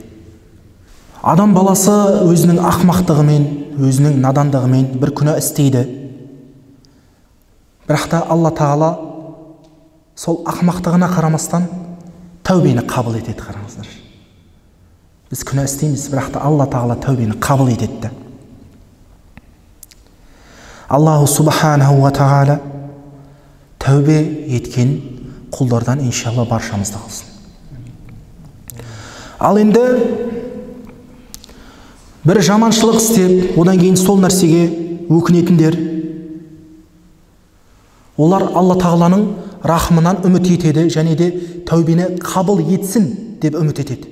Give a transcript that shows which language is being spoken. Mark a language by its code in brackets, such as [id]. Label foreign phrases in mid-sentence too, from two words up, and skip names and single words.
[kk] Адам баласы өзінің ақмақтығымен, өзінің надандығымен бір күнә істейді. Бірақ та Алла Тағала сол ақмақтығына қарамастан тәубені қабыл етеді. Қараңыздар. Біз күнә істейміз, бірақ та Алла Тағала тәубені қабыл етеді. [ar] الله سبحانه وتعالى [kk] тәубе еткен құлдардан иншалла баршамызды қылсын. Ал енді бір жаманшылық істеп, одан кейін сол нәрсеге өкінетіндер, олар Алла Тағаланың рахымынан үміт етеді, және де тәубені қабыл етсін деп үміт етеді.